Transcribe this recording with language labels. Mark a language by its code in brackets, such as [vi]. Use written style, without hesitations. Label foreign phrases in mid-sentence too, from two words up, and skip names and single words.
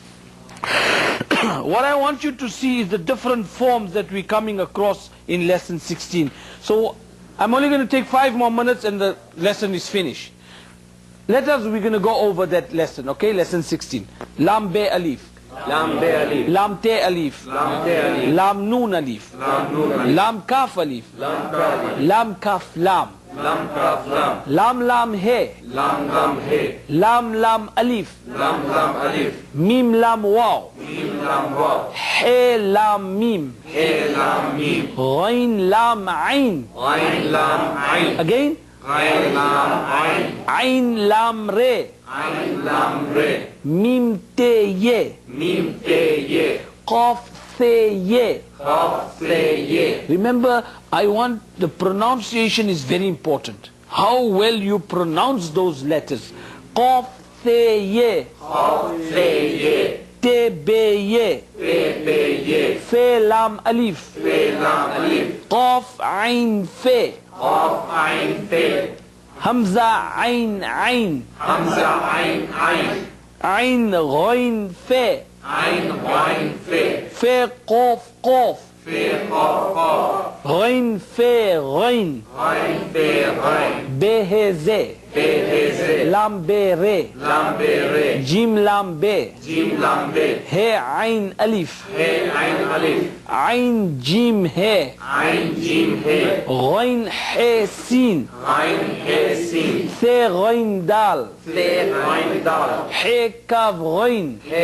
[en] What I want you to see is the different forms that we're coming across in lesson 16. So I'm only going to take 5 more minutes and the lesson is finished. We're going to go over that lesson. Okay? Lesson 16. [ar] لام بي ألف لام بي ألف. لام تي ألف لام تي ألف لام نون ألف لام نون ألف لام كاف ألف لام كاف ألف. Lam kaf alif. لام كاف لام لام كاف لام لام لام هي. لام لام هي لام لام ألف لام لام ألف. ميم لام واو ميم لام واو. هي لام ميم. هي لام ميم غين لام عين. غين لام عين. Again. غين لام عين. عين لام ري عين لام ري. ميم تي يي ميم تي يي. قاف سي يي قاف سي يي. [en] Remember, I want the pronunciation is very important. How well you pronounce those letters. [ar] قاف سي يي قاف سي يي. تي بي يي تي بي يي. في لام ألف. في لام ألف قاف عين في. قاف عين في همزة عين عين. همزة عين عين عين غين في. عين غين في في قاف قاف. غين في غين به زي لام بي جيم لام بي هي عين ألف عين جيم هي غين ح سين ثي غين دال ح كاف غين